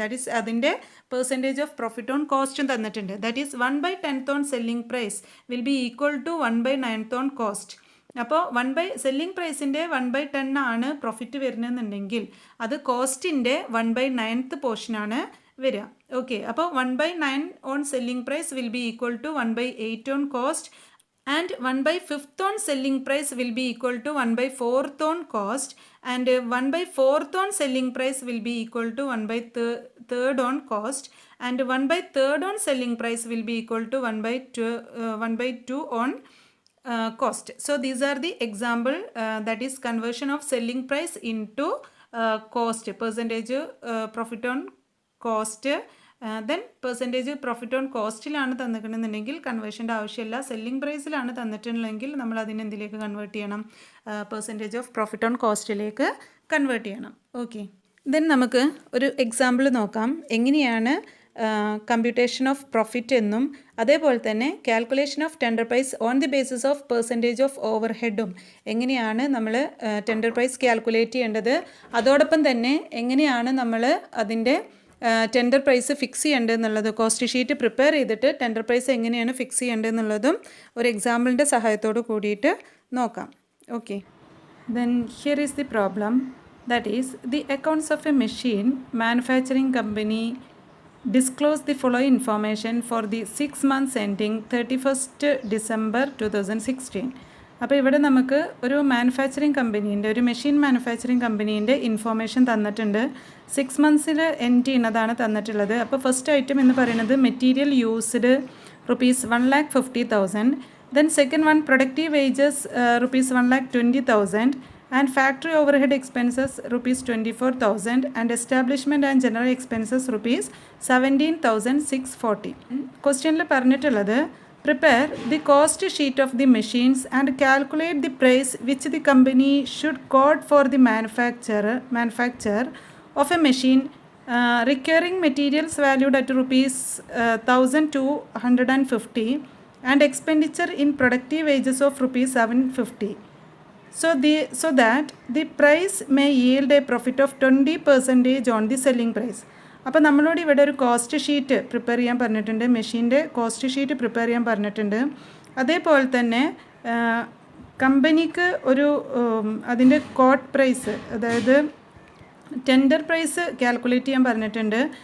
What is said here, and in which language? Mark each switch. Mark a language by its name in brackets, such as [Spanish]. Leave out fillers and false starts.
[English] that is അതിൻ്റെ percentage of profit on കോസ്റ്റും [Malayalam] തന്നിട്ടുണ്ട്. [English] That is 1/10 on selling price will be equal to 1/9 on cost. [Malayalam] അപ്പോൾ selling പ്രൈസിൻ്റെ 1/10 ആണ് profit വരുന്നതെന്നുണ്ടെങ്കിൽ അത് കോസ്റ്റിൻ്റെ 1/9 പോർഷനാണ് വരിക. [English] Okay, അപ്പോൾ 1/9 on selling price will be equal to 1/8 on cost and 1/5 on selling price will be equal to 1/4 on cost, and 1/4 on selling price will be equal to 1/3 on cost, and 1/3 on selling price will be equal to 1/2 on cost. So these are the example, that is conversion of selling price into cost, percentage profit on cost. [Malayalam] Then percentage profit on കോസ്റ്റിലാണ് തന്നിട്ടുണ്ടെന്നുണ്ടെങ്കിൽ കൺവേർഷൻ്റെ ആവശ്യമില്ല. Selling പ്രൈസിലാണ് തന്നിട്ടുണ്ടെങ്കിൽ നമ്മൾ അതിനെന്തിലേക്ക് convert ചെയ്യണം? Percentage of profit on കോസ്റ്റിലേക്ക് convert ചെയ്യണം. Okay, then നമുക്ക് ഒരു example നോക്കാം. എങ്ങനെയാണ് computation of profit എന്നും അതേപോലെ തന്നെ calculation of tender price on the basis of percentage of over ഹെഡും എങ്ങനെയാണ് നമ്മൾ ടെൻഡർ പ്രൈസ് കാൽക്കുലേറ്റ് ചെയ്യേണ്ടത്, അതോടൊപ്പം തന്നെ എങ്ങനെയാണ് നമ്മൾ അതിൻ്റെ tender price fix ചെയ്യേണ്ടതെന്നുള്ളത്, cost sheet prepare ചെയ്തിട്ട് ടെൻഡർ പ്രൈസ് എങ്ങനെയാണ് ഫിക്സ് ചെയ്യേണ്ടതെന്നുള്ളതും ഒരു എക്സാമ്പിളിൻ്റെ സഹായത്തോട് കൂടിയിട്ട് നോക്കാം. [English] Okay, then here is the problem. That is the accounts of a machine manufacturing company disclose the following information for the 6 months ending 31st December 2016. [Malayalam] അപ്പോൾ ഇവിടെ നമുക്ക് ഒരു manufacturing കമ്പനീൻ്റെ, ഒരു മെഷീൻ മാനുഫാക്ചറിങ് കമ്പനീൻ്റെ ഇൻഫോർമേഷൻ തന്നിട്ടുണ്ട്. 6 months എൻഡ് ചെയ്യുന്നതാണ് തന്നിട്ടുള്ളത്. അപ്പോൾ first item എന്ന് പറയുന്നത് material used ₹1,50,000. [English] Then second one productive wages ₹1,20,000 and factory overhead expenses ₹24,000 and establishment and general expenses ₹17,640. [Malayalam] ക്വസ്റ്റ്യനിൽ പറഞ്ഞിട്ടുള്ളത് [English] prepare the cost sheet of the machines and calculate the price which the company should quote for the manufacture of a machine requiring materials valued at ₹1,250 and expenditure in productive wages of ₹750. So that the price may yield a profit of 20% on the selling price. [Malayalam] അപ്പോൾ നമ്മളോട് ഇവിടെ ഒരു cost sheet prepare ചെയ്യാൻ പറഞ്ഞിട്ടുണ്ട്, മെഷീൻ്റെ cost sheet prepare ചെയ്യാൻ പറഞ്ഞിട്ടുണ്ട്. അതേപോലെ തന്നെ കമ്പനിക്ക് ഒരു അതിൻ്റെ കോട്ട് പ്രൈസ്, അതായത് ടെൻഡർ പ്രൈസ് കാൽക്കുലേറ്റ് ചെയ്യാൻ പറഞ്ഞിട്ടുണ്ട്.